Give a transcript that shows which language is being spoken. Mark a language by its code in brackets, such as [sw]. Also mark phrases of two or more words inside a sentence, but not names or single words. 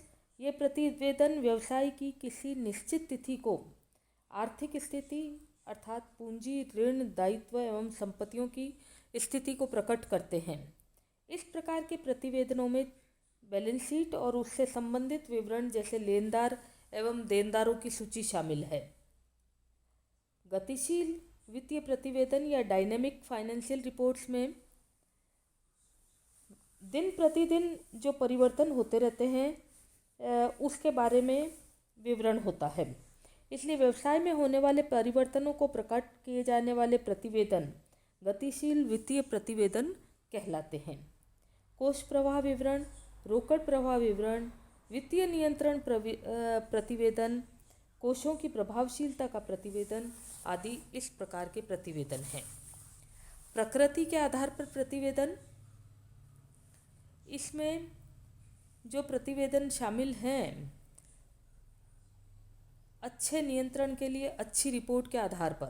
[hi] ये प्रतिवेदन व्यवसाय की किसी निश्चित तिथि को आर्थिक स्थिति अर्थात पूंजी, ऋण, दायित्व एवं संपत्तियों की स्थिति को प्रकट करते हैं। इस प्रकार के प्रतिवेदनों में [en] balance sheet [hi] और उससे संबंधित विवरण जैसे लेनदार एवं देनदारों की सूची शामिल है। गतिशील वित्तीय प्रतिवेदन या [en] dynamic financial reports [hi] में दिन प्रतिदिन जो परिवर्तन होते रहते हैं उसके बारे में विवरण होता है। इसलिए व्यवसाय में होने वाले परिवर्तनों को प्रकट किए जाने वाले प्रतिवेदन गतिशील वित्तीय प्रतिवेदन कहलाते हैं। कोष प्रवाह विवरण, रोकड़ प्रवाह विवरण, वित्तीय नियंत्रण प्रतिवेदन, कोषों की प्रभावशीलता का प्रतिवेदन आदि इस प्रकार के प्रतिवेदन हैं। प्रकृति के आधार पर प्रतिवेदन, इसमें जो प्रतिवेदन शामिल हैं अच्छे नियंत्रण के लिए अच्छी रिपोर्ट के आधार पर।